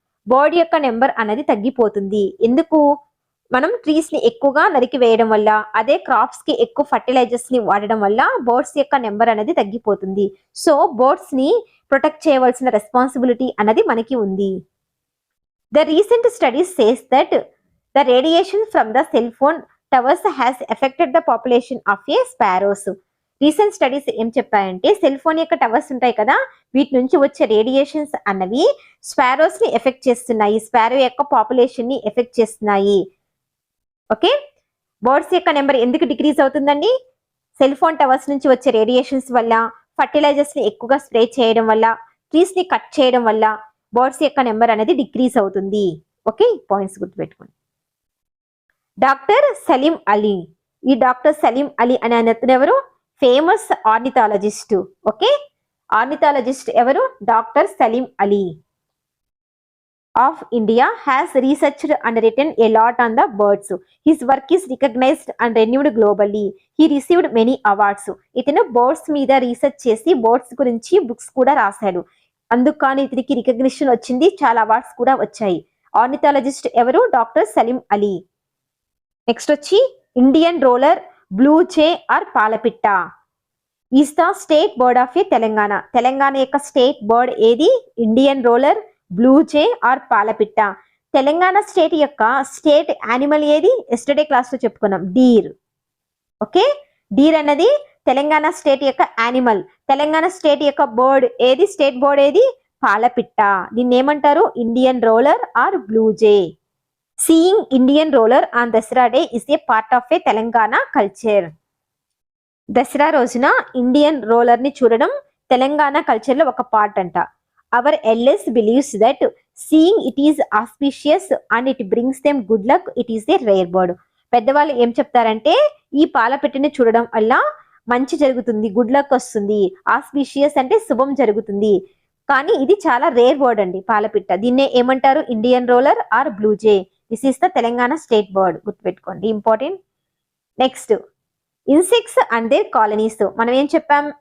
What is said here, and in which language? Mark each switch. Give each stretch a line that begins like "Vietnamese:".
Telugu: Bird యొక్క number అనేది తగ్గిపోతుంది. ఎందుకు? మనం ట్రీస్ ని ఎక్కువగా నరికి వేయడం వల్ల, అదే క్రాప్స్ కి ఎక్కువ ఫర్టిలైజర్స్ ని వాడడం వల్ల బర్డ్స్ యొక్క నెంబర్ అనేది తగ్గిపోతుంది. సో బర్డ్స్ ని ప్రొటెక్ట్ చేయవలసిన రెస్పాన్సిబిలిటీ అనేది మనకి ఉంది.
English: The recent studies says that the radiation from the cell phone towers has affected the population of a sparrows.
Telugu: Recent studies ఏం చెప్పాయంటే, సెల్ ఫోన్ యొక్క టవర్స్ ఉంటాయి కదా, వీటి నుంచి వచ్చే రేడియేషన్స్ అన్నవి స్పారోస్ ని ఎఫెక్ట్ చేస్తున్నాయి, స్పారో యొక్క పాపులేషన్ ని ఎఫెక్ట్ చేస్తున్నాయి. ఓకే, బర్డ్స్ యొక్క నెంబర్ ఎందుకు డిక్రీజ్ అవుతుందండి? సెల్ ఫోన్ టవర్స్ నుంచి వచ్చే రేడియేషన్స్ వల్ల, ఫర్టిలైజర్స్ ని ఎక్కువగా స్ప్రే చేయడం వల్ల, ట్రీస్ ని కట్ చేయడం వల్ల బర్డ్స్ యొక్క నెంబర్ అనేది డిక్రీజ్ అవుతుంది. ఓకే, పాయింట్స్ గుర్తుపెట్టుకోండి. డాక్టర్ సలీం అలీ. ఈ డాక్టర్ సలీం అలీ అనే అతను ఎవరు? Famous ornithologist. ఓకే, ఆర్నిథాలజిస్ట్ ఎవరు?
English: Doctor Salim Ali of India has researched and written a lot on the birds. His work is recognized and renewed globally. He received many awards.
Telugu: ఇతను birds మీద research చేసి birds గురించి books కూడా రాశాడు. అందుకని ఇతనికి recognition వచ్చింది, చాలా అవార్డ్స్ కూడా వచ్చాయి. ఆర్నిథాలజిస్ట్ ఎవరు?
English: Doctor Salim Ali. Next వచ్చి Indian roller blue jay or palapitta is the state bird of a Telangana.
Telugu: తెలంగాణ యొక్క స్టేట్ బర్డ్ ఏది? Indian roller, blue J are పాలపిట్ట. Telangana state యొక్క స్టేట్ యానిమల్ ఏది? ఎస్టర్డే క్లాస్ లో చెప్పుకున్నాం, డీర్. ఓకే, డీర్ అన్నది తెలంగాణ స్టేట్ యొక్క యానిమల్. తెలంగాణ స్టేట్ యొక్క బర్డ్ ఏది? స్టేట్ బర్డ్ ఏది? పాలపిట్ట. దీన్ని ఏమంటారు? Indian roller or blue J.
English: Seeing Indian roller on Dasara day is a part of a Telangana culture.
Telugu: Dasara రోజున ఇండియన్ రోలర్ ని చూడడం తెలంగాణ కల్చర్ లో ఒక పార్ట్ అంట.
English: Our elders believes that seeing it is auspicious and it brings them good luck, it is a rare bird.
Telugu: పెద్దవాళ్ళు ఏం చెప్తారంటే, ఈ పాలపిట్టని చూడడం వల్ల మంచి జరుగుతుంది, గుడ్ లక్ వస్తుంది. ఆస్పిషియస్ అంటే శుభం జరుగుతుంది. కానీ ఇది చాలా రేర్ బర్డ్ అండి పాలపిట్ట. దీన్నే ఏమంటారు?
English: Indian roller or blue jay. This is the Telangana state bird.
Telugu: గుర్తుపెట్టుకోండి, important.
English: Next insects and their colonies.
Telugu: మనం ఏం చెప్పాం?